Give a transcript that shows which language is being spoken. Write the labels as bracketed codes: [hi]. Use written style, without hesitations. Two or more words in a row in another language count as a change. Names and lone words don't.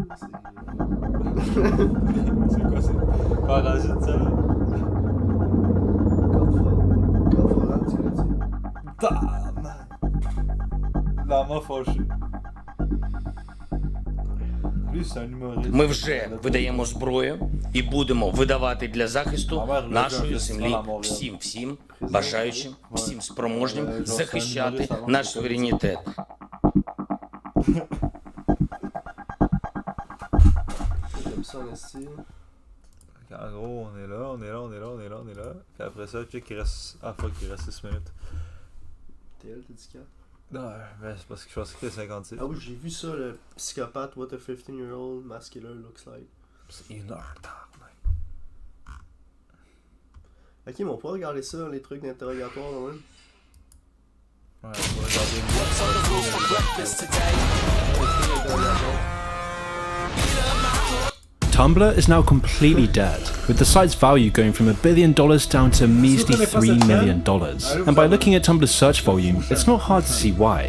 [fr] C'est quoi, c'est parasite ça? Lama fâché. Lui, c'est un humoriste. [uk] Ми вже видаємо зброю і будемо видавати для захисту нашої землі всім бажаючим, всім спроможним захищати наш суверенітет. [fr] ça en esti. En gros, on est là. Puis après ça, check, il reste. Ah fuck, il reste 6 minutes. T'as dit 4? Non, mais c'est parce que je pensais que c'était 56. Ah oui, j'ai vu ça, le psychopathe, [en] what a 15-year-old masculine looks like. [fr] C'est 1 heure tard, mec. Ok, mais on peut regarder ça, les trucs d'interrogatoire, quand même. Ouais, on va regarder [en] Tumblr is now completely dead, with the site's value going from $1 billion down to a measly $3 million. And by looking at Tumblr's search volume, it's not hard to see why.